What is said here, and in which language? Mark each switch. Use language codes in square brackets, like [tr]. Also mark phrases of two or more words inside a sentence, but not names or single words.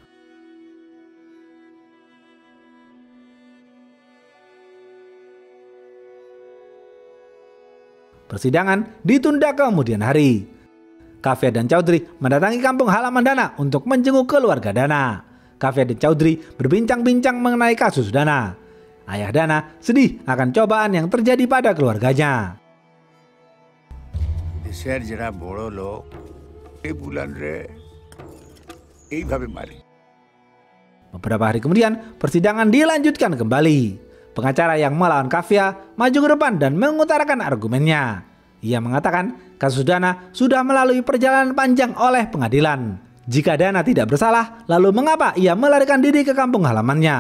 [id] Persidangan ditunda kemudian hari. Kafia dan Chaudhry mendatangi kampung halaman Dana untuk menjenguk keluarga Dana. Kafia dan Chaudhry berbincang-bincang mengenai kasus Dana. Ayah Dana sedih akan cobaan yang terjadi pada keluarganya. [bn] দেশের যারা বড় লোক এই বুলানরে এইভাবে মারে। [id] Beberapa hari kemudian persidangan dilanjutkan kembali. Pengacara yang melawan Kafia maju ke depan dan mengutarakan argumennya. Ia mengatakan kasus Dana sudah melalui perjalanan panjang oleh pengadilan. Jika Dana tidak bersalah, lalu mengapa ia melarikan diri ke kampung halamannya?